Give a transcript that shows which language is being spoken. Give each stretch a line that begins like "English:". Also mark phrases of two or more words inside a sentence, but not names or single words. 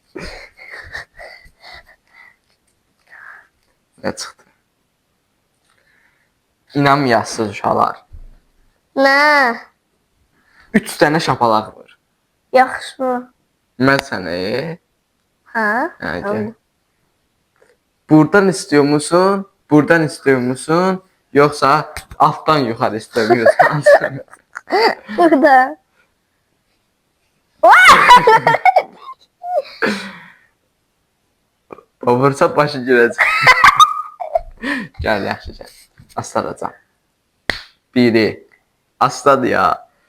Azerbaijani: Nə çıxdı? İnanmayasınız uşaqlar. Nə? 3 dənə şapalaq var. Yaxşı mı? Mən sənə. Hə? Hə, gəl.
Turkish: Buradan istiyor musun? Buradan istiyor musun? Yoksa alttan yukarı istemiyorsan?
Azerbaijani: Burada. Vursa başı girəcək. Gəl, yaxşı gəl. Aslanacam. Biri. Asladı ya.